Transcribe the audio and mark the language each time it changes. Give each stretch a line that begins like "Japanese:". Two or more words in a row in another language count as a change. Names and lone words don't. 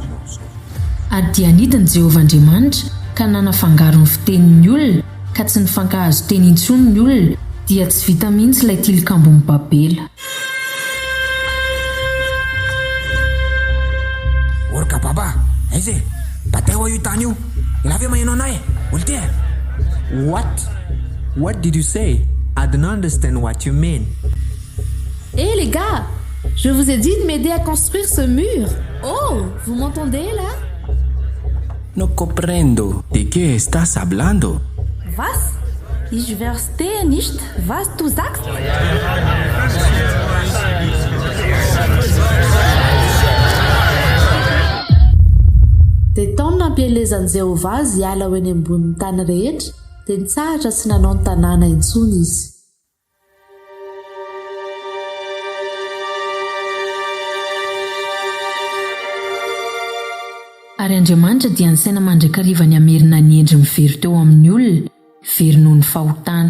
Malagasy: Ary dia nidiny Jehovah Andriamanitra ka nanafangaro ny fitenin'ny olona ka tsy nifankahazo teny intsony ny olona, dia tsy vita mihitsy ilay tilikambon'ny Babela. Orka baba, aiza e? Batay ho io tany io. Ilave magnano anay. Olty.
English: What did you say? I don't understand what you mean.
French: Hé les gars, je vous ai dit de m'aider à construire ce mur. Oh, vous m'entendez là?
Spanish: No comprendo. De qué estás hablando?
German: Was? Ich verstehe nicht, was du sagst.
Malagasy: Dia taony nampielezan'i Jehovah azy hiala ho eny ambonin'ny tany rehetra, dia nitsahatra tsy nanao ny tanàna intsony izy. Ary Andriamanitra dia nisaina mandrakariva ny amerina ny endry mivery teo amin'ny olona, very noho ny fahotana.